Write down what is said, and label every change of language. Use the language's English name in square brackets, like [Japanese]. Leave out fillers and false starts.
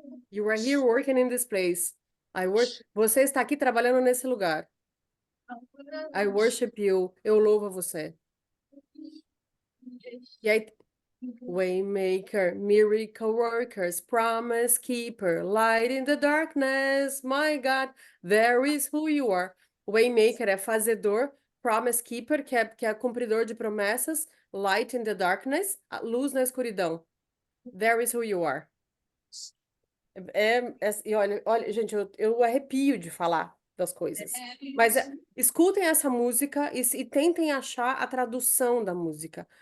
[English] You were here working in this place. [Portuguese] Você está aqui trabalhando nesse lugar. [English] I worship you. [Portuguese] Eu louvo a você. E aí, [English] Waymaker, miracle workers, promise keeper, light in the darkness, my God, there is who you are. [Portuguese] Waymaker é fazedor, [English] promise keeper, [Portuguese] que é cumpridor de promessas, [English] light in the darkness, [Portuguese] a luz na escuridão. [English] There is who you are. [Portuguese] E olha, gente, eu arrepio de falar das coisas. Mas escutem essa música e tentem achar a tradução da música.